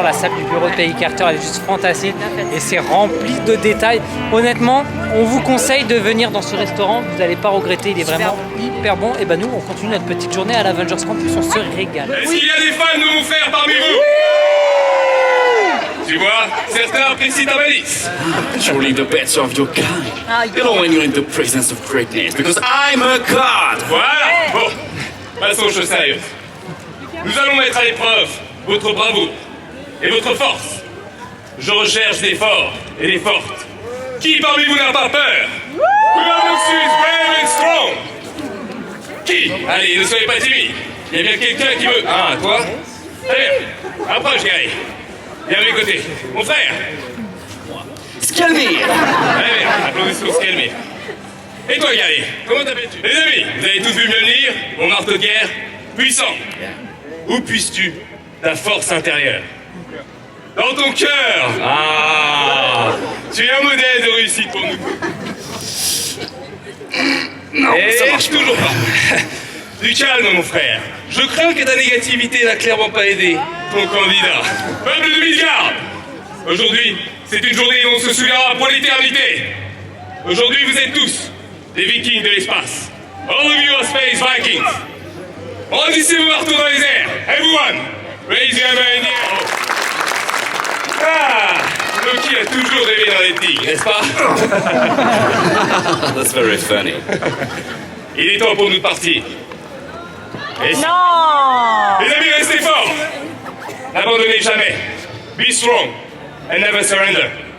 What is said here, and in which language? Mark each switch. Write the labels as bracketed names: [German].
[French] La salle du bureau de Peggy Carter, elle est juste fantastique. Et c'est rempli de détails. Honnêtement, on vous conseille de venir dans ce restaurant. Vous n'allez pas regretter. Il est vraiment hyper bon. Et ben nous, on continue notre petite journée à l'Avengers Campus. On se régale. Est-ce qu'il y a des fans de mon frère parmi vous? Tu vois, certains apprécient ta malice. [English] Surely the best of your kind. You know when you're in the presence of greatness, because I'm a god. [French] Voilà. Bon, passons aux choses sérieuses. Nous allons mettre à l'épreuve votre bravoure et votre force. Je recherche des forts et des fortes. Qui parmi vous n'a pas peur? [English] Who amongst you is brave and strong? [French] Qui? Allez, ne soyez pas timide. Il y a bien quelqu'un qui veut... Ah, toi? Très bien. Approche, Gary. Viens à mes côtés. Mon frère. Skelmir! Très bien. Applaudissements pour Skelmir. Et toi, Gary, comment t'appelles-tu? Les amis, vous avez tous vu Mjolnir, mon marteau de guerre, puissant. Où puisses-tu ta force intérieure? Dans ton cœur. Ah, tu es un modèle de réussite pour nous. Non, Et ça marche toujours pas. Du calme, mon frère. Je crains que ta négativité n'a clairement pas aidé ton candidat. Peuple de Midgard, aujourd'hui, c'est une journée où on se souviendra pour l'éternité. Aujourd'hui, vous êtes tous des vikings de l'espace. [English] All of you are space vikings. [French] Brandissez vos marteaux dans les airs. [English] Everyone, raise your hammer in the air. [French] Ah, Loki a toujours rêvé dans les tigres, n'est-ce pas? [English] That's very funny. [French] Il est temps pour nous de partir. Non! Les amis, restez forts! N'abandonnez jamais. [English] Be strong and never surrender.